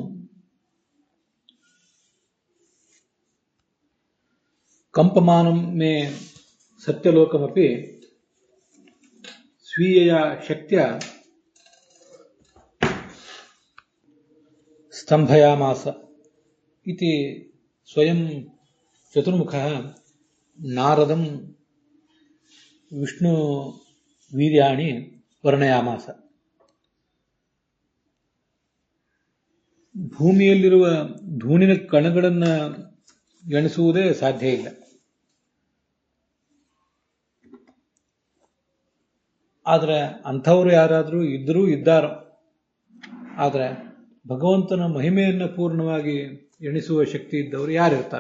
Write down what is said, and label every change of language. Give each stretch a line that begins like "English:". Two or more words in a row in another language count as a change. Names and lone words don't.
Sanskrit: कंपमानं मे सत्यलोकमपि स्वीयया शक्त्या स्तंभयामास इति स्वयं चतुर्मुखः नारदं विष्णु वीर्याणि ವರ್ಣಯಾಮಾಸ.
Kannada: ಭೂಮಿಯಲ್ಲಿರುವ ಧೂಳಿನ ಕಣಗಳನ್ನು ಎಣಿಸುವುದೇ ಸಾಧ್ಯ ಇಲ್ಲ. ಆದರೆ ಅಂಥವರು ಯಾರಾದರೂ ಇದ್ದಾರೋ, ಆದರೆ ಭಗವಂತನ ಮಹಿಮೆಯನ್ನು ಪೂರ್ಣವಾಗಿ ಎಣಿಸುವ ಶಕ್ತಿ ಇದ್ದವರು ಯಾರಿರ್ತಾರೆ?